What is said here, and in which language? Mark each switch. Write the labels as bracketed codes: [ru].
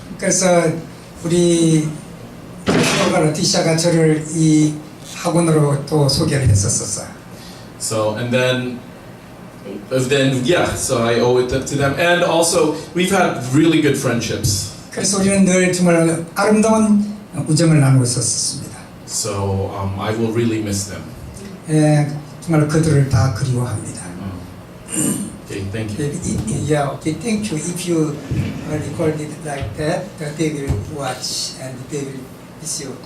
[ko] 그래서 우리 폴과 레티시아가 저를 이 학원으로 또 소개를 했었어요. [en] So and then yeah, so I owe it to them. And also we've had really good friendships. [ko] 그래서 우리는 늘 정말 아름다운 우정을 나누고 있었습니다. [en] So I will really miss them. [ko] 예, 정말 그들을 다 그리워합니다. [en] Okay, thank you. Yeah, okay, thank you. If you record it like that, they will watch and they will miss you.